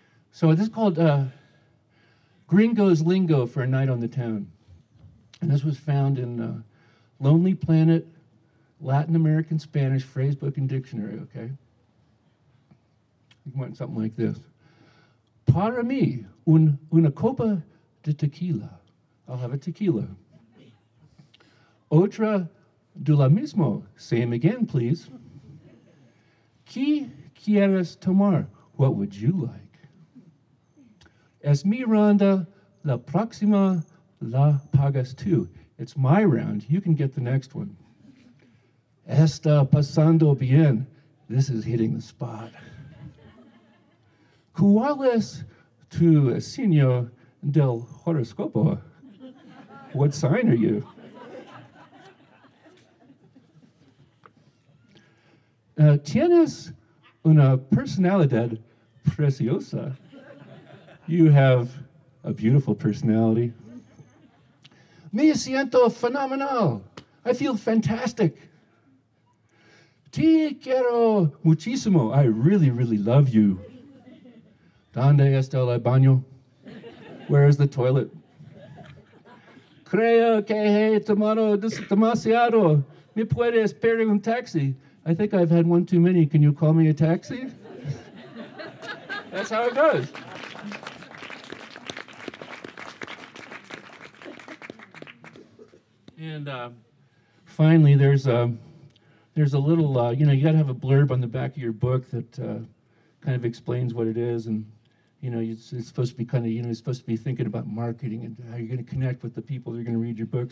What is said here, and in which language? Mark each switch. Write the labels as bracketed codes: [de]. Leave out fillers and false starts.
[en] So this is called Gringo's Lingo for a Night on the Town. And this was found in Lonely Planet, Latin American Spanish Phrasebook and Dictionary, okay? You want something like this. [es] Para mí, una copa de tequila. [en] I'll have a tequila. [es] Otra de la mismo. [en] Same again, please. [es] ¿Qué quieres tomar? [en] What would you like? [es] Es mi ronda, la próxima la pagas tú. [en] It's my round. You can get the next one. [es] Está pasando bien. [en] This is hitting the spot. [es] ¿Cuál es tu signo del horóscopo? [en] What sign are you? [es] Tienes una personalidad preciosa. [en] You have a beautiful personality. [es] Me siento fenomenal. [en] I feel fantastic. [es] Te quiero muchísimo. [en] I really, really love you. [es] ¿Dónde está el baño? [en] Where is the toilet? [es] Creo que he tomado demasiado. ¿Me puedes pedir un taxi? [en] I think I've had one too many. Can you call me a taxi? That's how it goes. And finally, there's a little, you got to have a blurb on the back of your book that kind of explains what it is, and it's supposed to be kind of, it's supposed to be thinking about marketing and how you're going to connect with the people that are going to read your book.